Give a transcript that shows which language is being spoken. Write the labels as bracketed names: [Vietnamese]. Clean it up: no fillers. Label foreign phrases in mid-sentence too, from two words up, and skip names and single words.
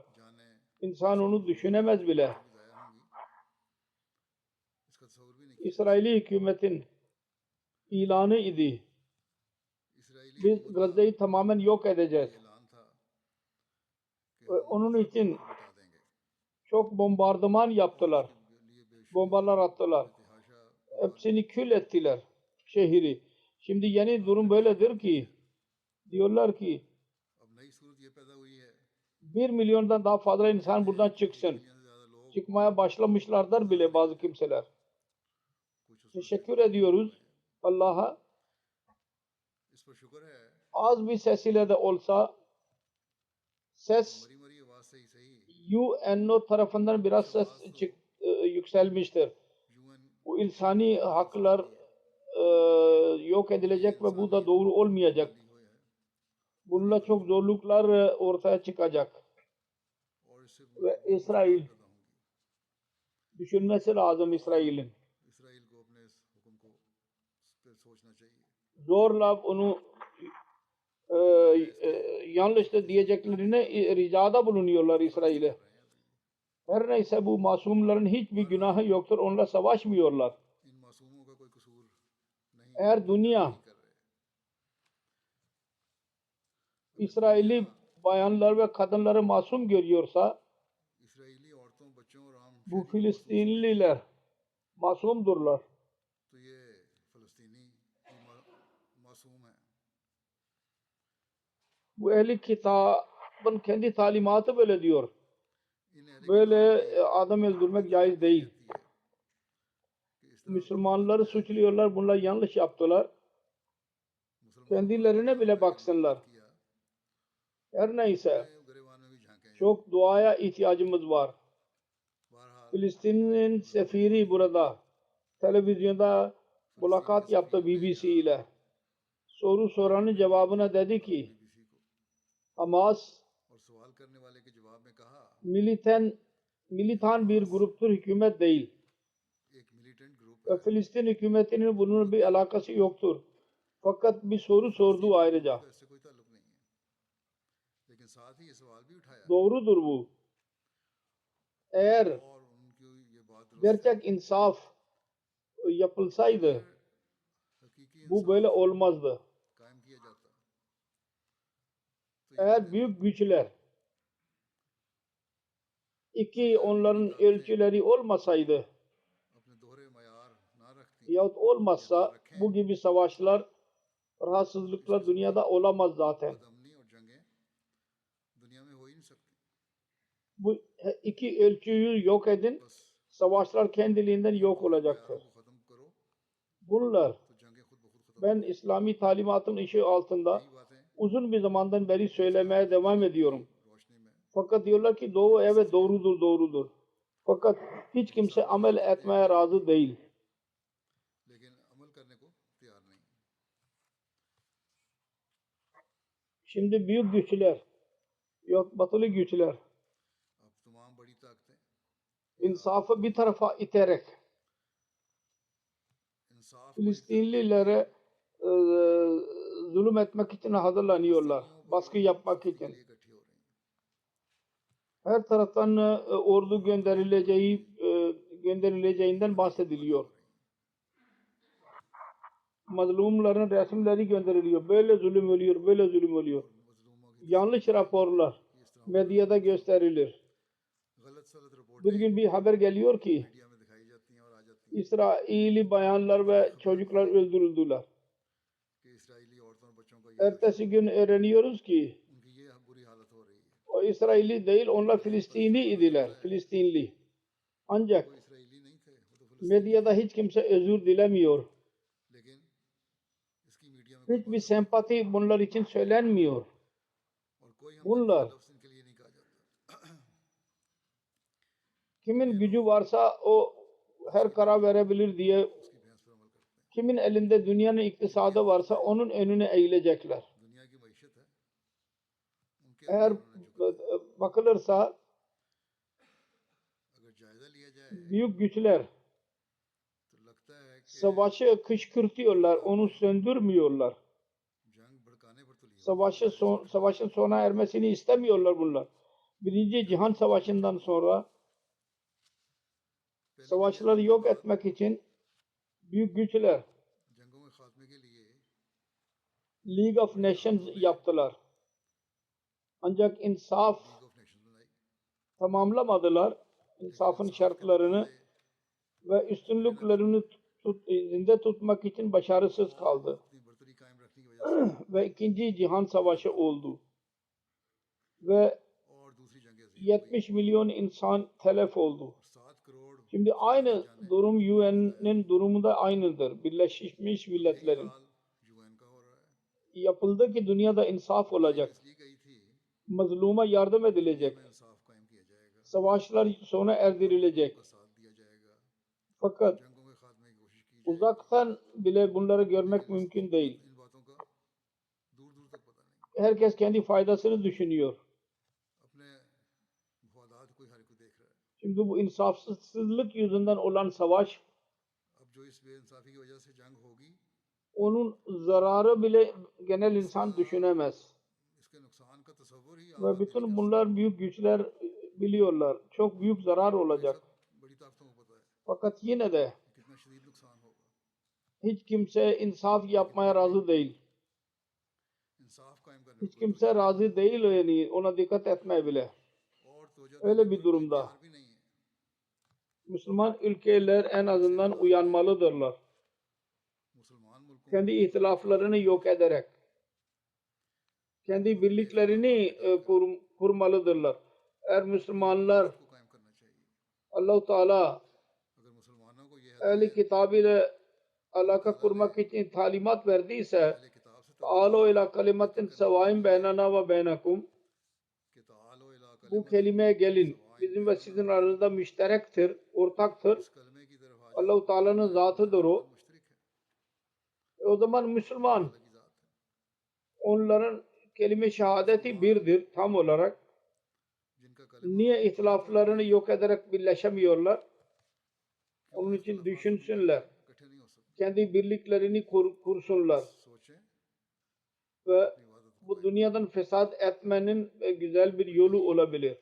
[Hindi] जाने [Turkish] İnsan onu düşünemez bile. [Hindi] जाया होंगी इसका तस्वुर भी नहीं किया। [Turkish] İsraili hükümetin ilanı idi. [Hindi] इसराइली [Turkish] Biz Gazze'yi tamamen yok edeceğiz. [Hindi] ऐलान था कि [Turkish] Ve onun için [Hindi] हटा देंगे [Turkish] çok bombardıman yaptılar. [Hindi] लिए बेशुमार [Turkish] Bombalar attılar. [Hindi] इतिहासा [Turkish] Hepsini kül ettiler şehri. Şimdi yeni durum böyledir ki diyorlar ki [Hindi] अब नई सूरत ये पैदा हुई है [Turkish] 1 milyondan daha fazla insan buradan çıksın. [Hindi] दुनिया से ज्यादा लोग [Turkish] Çıkmaya başlamışlardır bile bazı kimseler. [Hindi] कुछ उस [Turkish] Teşekkür ediyoruz Allah'a. [Hindi] इस पर शुक्र है [Turkish] Az bir ses ile de olsa ses [Hindi] मरी मरी आवाज से ही सही [Turkish] UNO tarafından biraz ses yükselmiştir. [Hindi] यूएन [Turkish] Bu insani haklar yok edilecek ve bu da doğru olmayacak. [Hindi] हुआ है [Turkish] Bununla çok zorluklar ortaya çıkacak. [Hindi] और इससे [Turkish] Ve İsrail [Hindi] पैदा होंगी। [Turkish] düşünmesi lazım İsrail'in. [Hindi] इसराइल को अपने इस हुक्म को पे सोचना चाहिए। [Turkish] Zorla onu yanlıştır diyeceklerine ricada bulunuyorlar İsrail'e. Her neyse bu masumların hiçbir günahı yoktur. Onunla savaşmıyorlar. [Hindi] इन मासूमों का कोई कसूर नहीं [Turkish] Eğer dünya [Hindi] कर रहे। [Turkish] İsrailli bayanlar ve kadınları masum görüyorsa [Hindi] इसराइली औरतों बच्चों और आम [Turkish] bu Filistinliler masumdurlar. [Hindi] तो ये फलस्तीनी भी मासूम है। [Turkish] Bu ehli kitabın kendi talimatı böyle diyor. [Hindi] इन अहले [Turkish] Böyle adam öldürmek caiz değil. [Hindi] कहती है कि इस तरह [Turkish] Müslümanları suçluyorlar. Bunlar yanlış yaptılar. [Hindi] मुसलमान [Turkish] Kendilerine bile baksınlar. [Hindi] किया [Turkish] Her neyse [Hindi] गरेवान में भी झांके। [Turkish] çok duaya ihtiyacımız var. [Hindi] बहरहाल [Turkish] Filistin'in sefiri burada televizyonda mülakat yaptı BBC ile. Soru soranın cevabına dedi ki [Hindi] बीबीसी को Hamas और सवाल करने वाले के जवाब में कहा [Turkish] militan bir gruptur, hükümet değil. [Hindi] एक मिलिटेंट ग्रुप [Turkish] Ve Filistin hükümetinin bunun bir alakası yoktur. Fakat bir soru sordu ayrıca. [Hindi] तो इससे कोई ताल्लुक नहीं है, लेकिन साथ ही ये सवाल भी उठाया [Turkish] Doğrudur bu. Eğer [Hindi] और उनकी ये बात दुरुस्त है। [Turkish] gerçek insaf yapılsaydı [Hindi] हकीकी [Turkish] bu [Hindi] इंसाफ [Turkish] böyle olmazdı. [Hindi] कायम किया जाता तो ये [Turkish] Eğer büyük güçler onların ölçüleri olmasaydı [Hindi] अपने दोहरे मयार ना रखती [Turkish] yahut olmazsa bu gibi savaşlar, rahatsızlıklar dünyada olamaz zaten. [Hindi] बदअमनी और जंगें दुनिया में हो ही नहीं सकती। [Turkish] Bu iki ölçüyü yok edin, [Hindi] बस [Turkish] savaşlar kendiliğinden yok olacaktır. [Hindi] मयारों को खत्म करो [Turkish] Bunlar [Hindi] तो जंगें खुद ब खुद खत्म। [Turkish] ben İslami talimatın ışığı altında [Hindi] यही बातें [Turkish] uzun bir zamandan beri söylemeye devam ediyorum. [Hindi] रोशनी में [Turkish] Fakat diyorlar ki doğru, evet doğrudur, doğrudur. Fakat hiç kimse amel etmeye razı değil. [Hindi] लेकिन अमल करने को तैयार नहीं। [Turkish] Şimdi büyük güçler, yok batılı güçler, [Hindi] अब तमाम बड़ी ताकतें [Turkish] insafı bir tarafa iterek [Hindi] इंसाफ को [Turkish] Filistinlilere zulüm etmek için hazırlanıyorlar. Baskı yapmak için. [Hindi] लिए इकट्ठी हो रही हैं। [Turkish] Her taraftan ordu gönderileceğinden bahsediliyor. Mazlumların resimleri gönderiliyor. Böyle zulüm oluyor, böyle zulüm oluyor. [Hindi] मजलूमों की [Turkish] Yanlış raporlar medyada gösterilir. [Hindi] गलत सलत रिपोर्ट [Turkish] Bir gün bir haber geliyor ki [Hindi] मीडिया में दिखाई जाती हैं और आ जाती हैं [Turkish] İsraili bayanlar ve çocuklar öldürüldüler. [Hindi] कि इसराइली औरतों और बच्चों का ये [Turkish] Ertesi gün öğreniyoruz ki [Hindi] उनकी ये बुरी हालत हो रही है। [Turkish] o İsraili değil, onlar Filistinli idiler. Filistinli. Ancak [Hindi] कोई इसराइली नहीं थे, वो तो फिलिस्तीनी, [Turkish] medyada hiç kimse özür dilemiyor. [Hindi] लेकिन इसकी मीडिया में कोई [Turkish] Hiçbir sempati bunlar için söylenmiyor. [Hindi] और कोई हम [Turkish] Bunlar [Hindi] लफ्ज़ इनके लिए नहीं कहा जाता। [Turkish] kimin gücü varsa o her karar verebilir diye, [Hindi] उसकी भैंस पर अमल करते हैं। [Turkish] kimin elinde dünyanın iktisadı varsa onun önüne eğilecekler. [Hindi] दुनिया की मैशत है, उनके [Turkish] Eğer [Hindi] आगे उन्होंने झुकना। [Turkish] bakılırsa [Hindi] अगर जायजा लिया जाए [Turkish] büyük güçler [Hindi] तो लगता है कि [Turkish] savaşı kışkırtıyorlar, onu söndürmüyorlar. [Hindi] जंग भड़काने पर तुली हुई [Turkish] Savaşın sona ermesini istemiyorlar bunlar. Birinci Cihan Savaşı'ndan sonra savaşları yok etmek için büyük güçler [Hindi] जंगों के खात्मे के लिए [Turkish] League of Nations yaptılar. Ancak insaf [Hindi] लीग ऑफ नेशंस बनाई। [Turkish] tamamlamadılar. İnsafın şartlarını ve üstünlüklerini zinde tutmak için başarısız kaldı. [Hindi] अपनी बर्तरी कायम रखने की वजह से [Turkish] Ve ikinci Cihan Savaşı oldu. Ve [Hindi] और दूसरी जंग अजीम [Turkish] 70 milyon insan telef oldu. [Hindi] 7 करोड़ [Turkish] Şimdi aynı durum UN'nin durumu da aynıdır. Birleşmiş Milletler'in. [Hindi] हाल यूएन का हो रहा है। [Turkish] Yapıldı ki dünyada insaf olacak. [Hindi] इसलिए गई थी [Turkish] Mazluma yardım edilecek. [Hindi] में इंसाफ कायम किया जाएगा, [Turkish] Savaşlar sona erdirilecek. [Hindi] का साथ दिया जाएगा, [Turkish] Fakat [Hindi] जंगों के खात्मे की कोशिश की जाएगी। [Turkish] uzaktan bile bunları görmek mümkün değil. [Hindi] इन बातों का दूर दूर तक पता नहीं। [Turkish] Herkes kendi faydasını düşünüyor. [Hindi] अपने मफादात कोई हर कोई देख रहा है। [Turkish] Şimdi bu insafsızlık yüzünden olan savaş, [Hindi] अब जो इस बेइंसाफी की वजह से जंग होगी, [Turkish] onun zararı bile genel insan düşünemez. [Hindi] इसके नुकसान का तस्वुर ही [Turkish] Ve bütün bunlar büyük güçler biliyorlar. Çok büyük zarar olacak. [Hindi] बड़ी ताकतों को पता है [Turkish] Fakat yine de [Hindi] कि कितना शदीद नुकसान होगा। [Turkish] hiç kimse insaf yapmaya razı değil. [Hindi] इंसाफ कायम करने [Turkish] Hiç [Hindi] को [Turkish] kimse razı değil, yani ona dikkat etmeye bile. [Hindi] और तवज्जो [Turkish] Öyle [Hindi] देने [Turkish] bir [Hindi] को [Turkish] durumda [Hindi] तैयार भी नहीं है। [Turkish] Müslüman ülkeler en azından uyanmalıdırlar. [Hindi] मुसलमान मुल्कों [Turkish] Kendi ihtilaflarını yok ederek kendi birliklerini kurmalıdırlar. Eğer Müslümanlar [Hindi] को कायम करना चाहिए। [Turkish] Allah-u Teala [Hindi] अगर मुसलमानों को यह [Turkish] ehli kitab ile alaka kurmak için talimat verdiyse [Hindi] अहले किताब से [Arabic] تعالوا إلى كلمة سواء بيننا وبينكم, [Hindi] कि [Arabic] تعالوا إلى [Turkish] bu kelimeye gelin. Bizim ve sizin aranızda müşterektir, ortaktır. [Hindi] कलमे की तरफ आ [Turkish] Allah-u Teala'nın zatıdır o. [Hindi] मुश्तरक है, [Turkish] O zaman Müslüman, [Hindi] अलग ही जात है। [Turkish] onların kelime şehadeti birdir tam olarak. [Hindi] जिनका कलमा [Turkish] Niye ihtilaflarını yok ederek birleşemiyorlar? Onun için düşünsünler. [Hindi] इकट्ठे नहीं हो सकते। [Turkish] Kendi birliklerini kursunlar. [Hindi] सोचें [Turkish] ve bu dünyadan fesat etmenin güzel bir yolu olabilir.